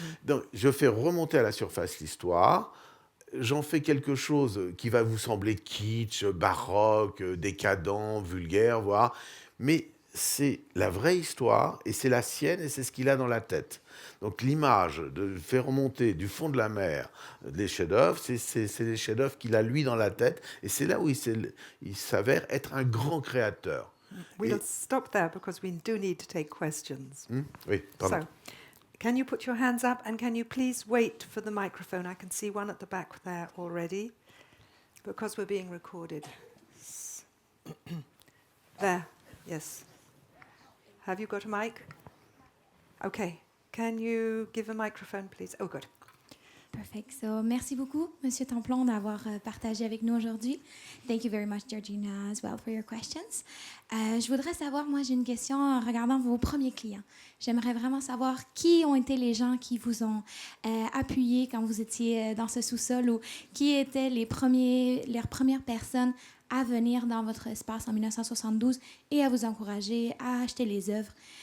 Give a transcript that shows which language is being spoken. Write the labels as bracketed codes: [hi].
[fr] Donc, je fais remonter à la surface l'histoire, j'en fais quelque chose qui va vous sembler kitsch, baroque, décadent, vulgaire, voire, mais c'est la vraie histoire, et c'est la sienne, et c'est ce qu'il a dans la tête. Donc l'image de faire remonter du fond de la mer les chefs-d'œuvre, c'est les chefs-d'œuvre qu'il a lui dans la tête, et c'est là où il s'avère être un grand créateur. [en] We'll stop there because we do need to take questions. [fr] Oui, pardon. [en] So, can you put your hands up and can you please wait for the microphone? I can see one at the back there already, because we're being recorded. There, yes. Have you got a mic? Okay. Can you give a microphone, please? Oh, good. Perfect. [fr] So, merci beaucoup, Monsieur Templon, d'avoir partagé avec nous aujourd'hui. [en] Thank you very much, Georgina, as well, for your questions. [fr] Je voudrais savoir, moi, j'ai une question en regardant vos premiers clients. J'aimerais vraiment savoir qui ont été les gens qui vous ont appuyé quand vous étiez dans ce sous-sol, ou qui étaient les premières personnes à venir dans votre espace en 1972 et à vous encourager à acheter les œuvres.